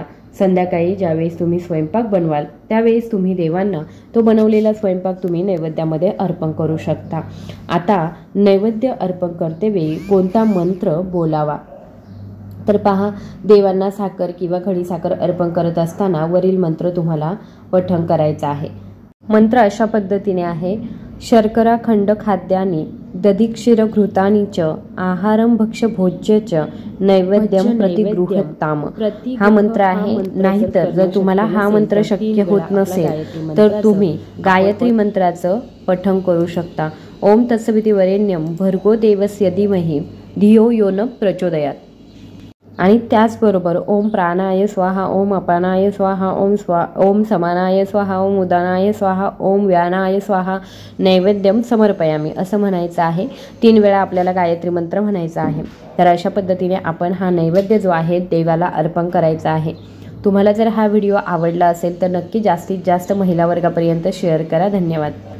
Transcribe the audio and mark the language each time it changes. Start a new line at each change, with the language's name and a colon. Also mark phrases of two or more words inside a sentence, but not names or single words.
Marathi: संध्याकाळी ज्यावेळेस तुम्ही स्वयंपाक बनवाल त्यावेळेस तुम्ही देवांना तो बनवलेला स्वयंपाक तुम्ही नैवेद्यामध्ये अर्पण करू शकता. आता नैवेद्य अर्पण करतेवेळी कोणता मंत्र बोलावा तर पहा, देवांना साखर किंवा खडीसाखर अर्पण करत असताना वरील मंत्र तुम्हाला पठण करायचा आहे. मंत्र अशा पद्धतीने आहे.
Sanskrit: शर्करा खंड खाद्यानि दधिक्षीर घृतानि च आहारं भक्ष भोज्य च नैवेद्यम प्रतिगृह्यताम.
Marathi: हा मंत्र आहे. नाहीतर जर तुम्हाला हा मंत्र शक्य होत नसेल तर तुम्ही गायत्री मंत्राचं पठण करू शकता.
Sanskrit: ओम तत्सविति वरेण्यम भर्गो देवस्य धीमहि धियो यो न प्रचोदयात. आणि त्याचबरोबर ओम प्राणाय स्वाहा, ओम अपानाय स्वाहा, ओम समानाय स्वाहा, ओम उदानाय स्वाहा, ओम व्यानाय स्वाहा, नैवेद्यम समर्पयामी
Marathi: असं म्हणायचं आहे. 3 वेळा आपल्याला गायत्री मंत्र म्हणायचा आहे. तर अशा पद्धतीने आपण हा नैवेद्य जो आहे देवाला अर्पण करायचा आहे. तुम्हाला जर हा व्हिडिओ आवडला असेल तर नक्की जास्तीत जास्त महिला वर्गापर्यंत शेअर करा. धन्यवाद.